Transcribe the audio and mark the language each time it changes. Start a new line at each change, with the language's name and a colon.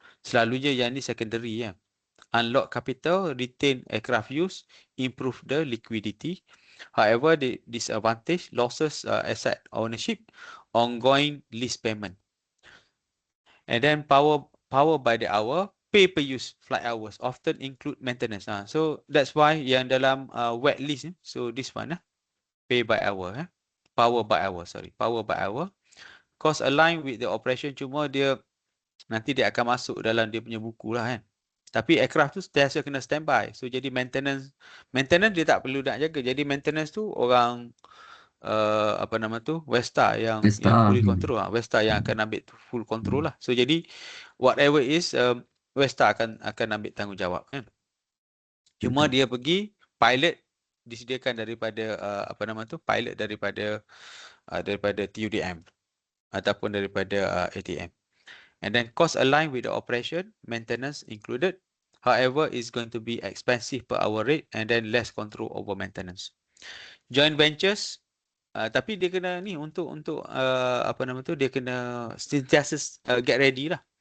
Malay: Selalunya yang ni secondary ya.
English: Unlock capital, retain aircraft use, improve the liquidity. However, the disadvantage, losses asset ownership, ongoing lease payment. And then power by the hour, pay per use flight hours often include maintenance. So that's why
Malay: yang dalam
English: wet lease, so this one pay by hour, power by hour. Cost align with the operation,
Malay: cuma dia nanti dia akan masuk dalam dia punya buku lah kan. Tapi aircraft tu sentiasa kena standby. So jadi maintenance dia tak perlu nak jaga. Jadi maintenance tu orang apa nama tu, Westa yang Westa.
English: fully control.
Malay: Westa yang akan ambil
English: full control
Malay: lah. So jadi
English: whatever is
Malay: Westa akan ambil tanggungjawab kan. Cuma dia pergi pilot disediakan daripada apa nama tu, pilot daripada TUDM ataupun daripada ATM.
English: And then cost align with the operation, maintenance included. However, is going to be expensive per hour rate and then less control over maintenance.
Malay: Joint ventures, tapi dia kena ni untuk apa nama tu, dia kena sentiasa
English: get ready
Malay: lah.